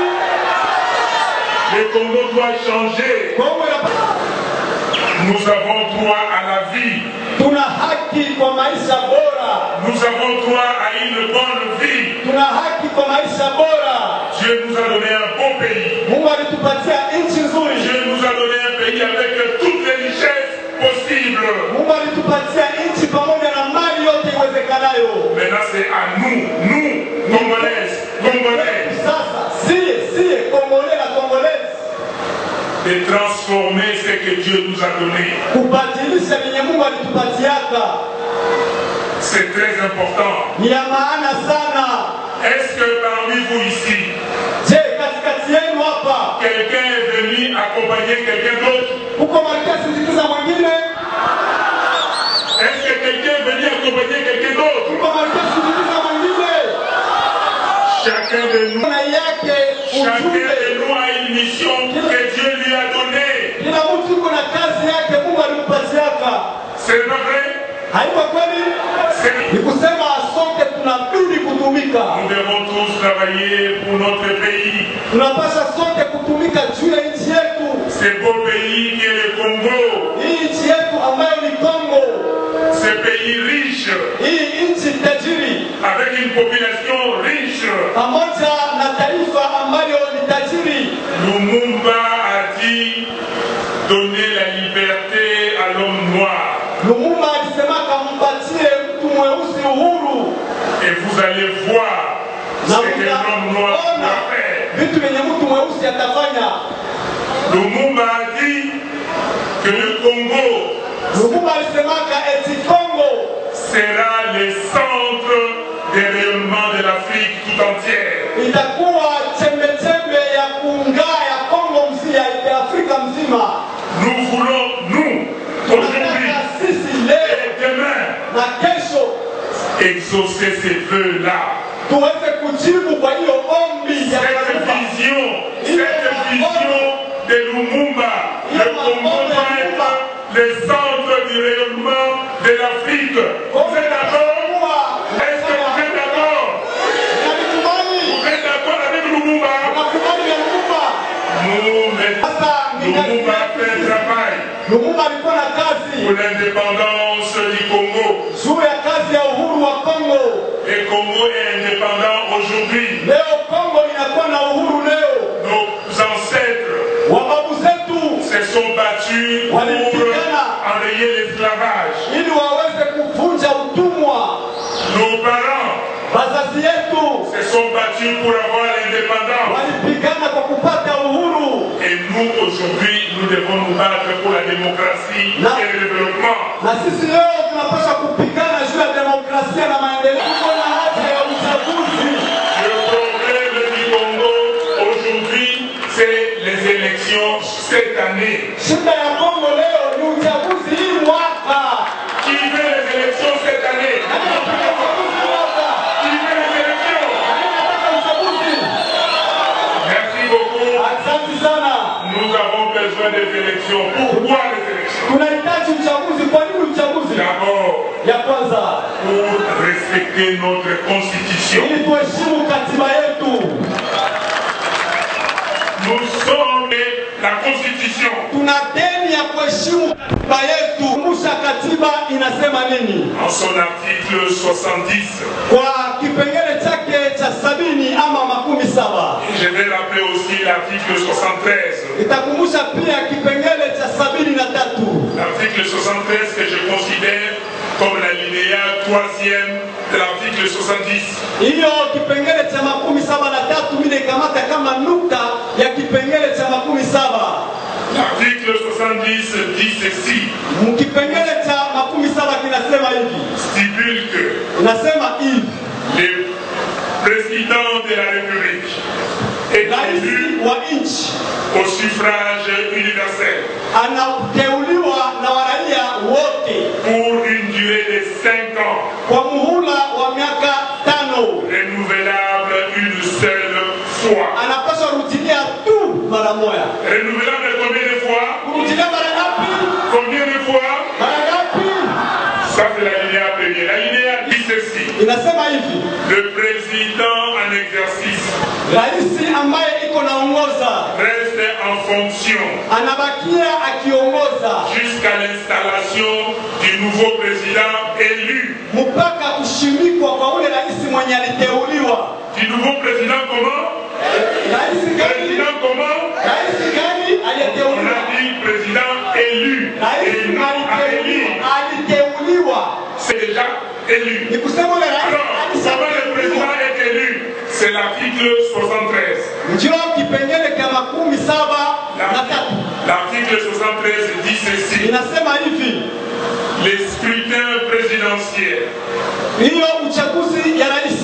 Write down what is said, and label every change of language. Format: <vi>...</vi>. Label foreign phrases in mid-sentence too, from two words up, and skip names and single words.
<fr>Le Congo doit changer.</fr> <sw>Kongo inapaswa.</sw> <fr>Nous avons droit à la vie.</fr> <sw>Tuna haki kwa maisha bora.</sw> <fr>Nous avons droit à une bonne vie.</fr> <sw>Tuna haki kwa maisha bora.</sw> <fr>Dieu nous a donné un bon pays.</fr> <sw>Mungu alitupatia nchi nzuri.</sw> <fr>Dieu nous a donné un pays avec toutes les richesses possibles.</fr> <sw>Mungu alitupatia nchi pamoja na mali yote iwezekanayo.</sw> <fr>Maintenant c'est à nous, Congolaises, Congolais,</fr> <sw>Sasa sie Kongole na Kongolezi</sw> <fr>de transformer ce que Dieu nous a donné.</fr> <sw>kubadilisha yenye Mungu alitupatiaka.</sw> <fr>C'est très important.</fr> <sw>ni ya maana sana.</sw> <fr>Est-ce que parmi vous ici,</fr> <sw>Je, katikati yenu hapa</sw> <fr>quelqu'un est venu accompagner quelqu'un d'autre?</fr> <sw>uko malkia sindikiza mwingine?</sw> <fr>Est-ce que quelqu'un est venu accompagner quelqu'un d'autre?</fr> <sw>Uko malkia sindikiza mwingine?</sw> <fr>Chacun de nous,</fr> <sw>Na yake</sw> <fr>chacun</fr> <sw>ujumbe.</sw> <fr>de nous a une mission que Dieu lui a donnée.</fr> <sw>Kila mtu uko na kazi yake Mungu alimpatiaka.</sw> <fr>C'est pas vrai?</fr> <sw>Haiko kweli? Ni kusema sote tunabidi kutumika.</sw> <fr>Nous devons tous travailler pour notre pays.</fr> <sw>Tunapaswa sote kutumika juu ya nchi yetu.</sw> <fr>Ce beau pays qui est le Congo.</fr> <sw>Hii nchi yetu ambayo ni Kongo.</sw> <fr>Ce pays riche.</fr> <sw>Hii nchi tajiri.</sw> <fr>Avec une population riche.</fr> <sw>Pamoja na taifa ambayo ni tajiri.</sw> <fr>Lumumba a dit donner la liberté à l'homme noir.</fr> <sw>Lumumba alisemaka mpatie mtu mweusi uhuru.</sw> <fr>Et vous allez voir ce que l'homme noir va faire.</fr> <sw>Vitu vyenye mtu mweusi atafanya.</sw> <fr>Lumumba a dit que le Congo</fr> <sw>Lumumba alisemaka eti Kongo</sw> <fr>sera le centre de rayonnement de l'Afrique tout entière.</fr> <sw>itakuwa chembe-chembe ya kuungaa ya Kongo mzima, ya Afrika mzima.</sw> <fr>Nous voulons, nous, aujourd'hui</fr> <sw>Sisi leo</sw> <fr>et demain,</fr> <sw>na kesho</sw> <fr>exaucer ces vœux-là.</fr> <sw>tuweze kujibu kwa hiyo ombi ya</sw> <fr>Cette Lumumba. vision de Lumumba, le Congo doit être le centre du rayonnement de l'Afrique. Vous êtes d'accord? Est-ce que vous êtes d'accord? Vous êtes d'accord avec Lumumba? Lumumba a fait un travail</fr> <sw>Lumumba alikuwa na kazi</sw> <fr>pour l'indépendance du Congo.</fr> <sw>juu ya kazi ya uhuru wa Kongo.</sw> <fr>Le Congo est indépendant aujourd'hui.</fr> <sw>Leo Kongo inakuwa na uhuru leo.</sw> <fr>Nos ancêtres</fr> <sw>Wababu zetu</sw> <fr>se sont battus pour enrayer l'esclavage.</fr> <sw>ili waweze kuvunja utumwa.</sw> <fr>Nos parents</fr> <sw>Wazazi yetu</sw> <fr>se sont battus pour avoir l'indépendance.</fr> <sw>walipigana kwa kupata uhuru.</sw> <fr>Et nous, aujourd'hui, nous devons nous battre pour la démocratie et le développement.</fr> <sw>Na sisi leo tunapaswa kupigana juu ya demokrasia na maendeleo. Tuko na haja ya uchaguzi.</sw> <fr>Le problème du Congo aujourd'hui, c'est les élections cette année.</fr> <sw>Shida ya Kongo leo ni uchaguzi hii mwaka.</sw> <fr>Qui veut les élections cette année? Qui veut les élections? Merci beaucoup.</fr> <sw>Asante sana.</sw> <fr>Nous avons besoin des élections. Pourquoi les élections?</fr> <sw>Tunahitaji uchaguzi. Kwa nini uchaguzi?</sw> <fr>D'abord,</fr> <sw>Ya kwanza,</sw> <fr>pour respecter notre constitution.</fr> <sw>ili tuheshimu katiba yetu.</sw> <fr>Nous sommes la constitution.</fr> <sw>Tuna deni ya kuheshimu katiba yetu. Kumbusha katiba inasema nini?</sw> <fr>En son article 70.</fr> <sw>Kwa kipengele chake cha 70 ama 17.</sw> <fr>Je vais rappeler aussi l'article 73.</fr> <sw>Itakumbusha pia kipengele cha 73.</sw> <fr>L'article 73 que je considère comme l'alinéa 3e de l'article 70.</fr> <sw>Hiyo kipengele cha 73 mimi nikamata kama nukta ya kipengele cha 17.</sw> <fr>L'article 70 dit ceci.</fr> <sw>Kipengele cha 17 kinasema hivi.</sw> <fr>Stipule que</fr> <sw>Inasema hivi.</sw> <fr>le président de la République est élu</fr> <sw>Rais wa nchi</sw> <fr>au suffrage universel</fr> <sw>anateuliwa na waraia wote</sw> <fr>pour une durée de 5 ans,</fr> <sw>kwa muhula wa miaka 5,</sw> <fr>renouvelable une seule fois.</fr> <sw>anapaswa rudilia tu mara moja.</sw> <fr>Renouvelable combien de fois?</fr> <sw>Kurudilia mara ngapi?</sw> <fr>Combien de fois?</fr> <sw>Mara ngapi?</sw> <fr>Ça c'est l'alinéa premier. L'alinéa dit ceci.</fr> <sw>Inasema hivi.</sw> <fr>Le président en exercice</fr> <sw>Rais ambaye iko naongoza</sw> <fr>reste en fonction</fr> <sw>anabakia akiongoza</sw> <fr>jusqu'à l'installation du nouveau président élu.</fr> <sw>mpaka kushimikwa kwa ule rais mwenye aliteuliwa.</sw> <fr>Du nouveau président comment?</fr> <sw>Rais gani?</sw> <fr>Président comment?</fr> <sw>Rais gani</sw> <fr>On</fr> <sw>aliyeteuliwa?</sw> <fr>a dit président élu.</fr> <sw>Rais</sw> <fr>Et non</fr> <sw>aliteuliwa. Aliteuliwa.</sw> <fr>c'est déjà élu.</fr> <sw>Ni kusema ule rais</sw> <fr>Alors, comment le président est élu? C'est l'article 73.</fr> <sw>Njoo kipengele cha 17 na 3.</sw> <fr>L'article 73 dit ceci.</fr> <sw>inasema hivi,</sw> <fr>Les scrutins présidentiels</fr> <sw>hiyo uchaguzi ya rais</sw>